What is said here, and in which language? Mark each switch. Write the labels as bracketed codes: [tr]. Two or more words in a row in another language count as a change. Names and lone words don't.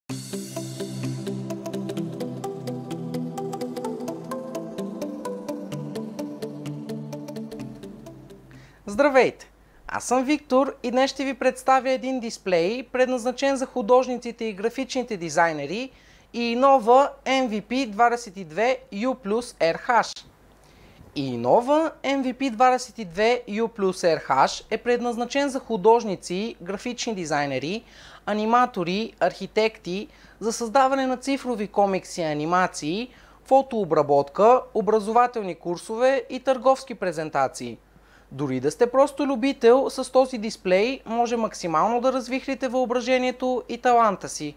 [bg] Здравейте! Аз съм Виктор и днес ще ви представя един дисплей, предназначен за художниците и графичните дизайнери и Innova MVP22U Plus RH. Innova MVP22U Plus RH е предназначен за художници, графични дизайнери, аниматори, архитекти за създаване на цифрови комикси и анимации, фотообработка, образователни курсове и търговски презентации. Дори да сте просто любител, с този дисплей може максимално да развихрите въображението и таланта си.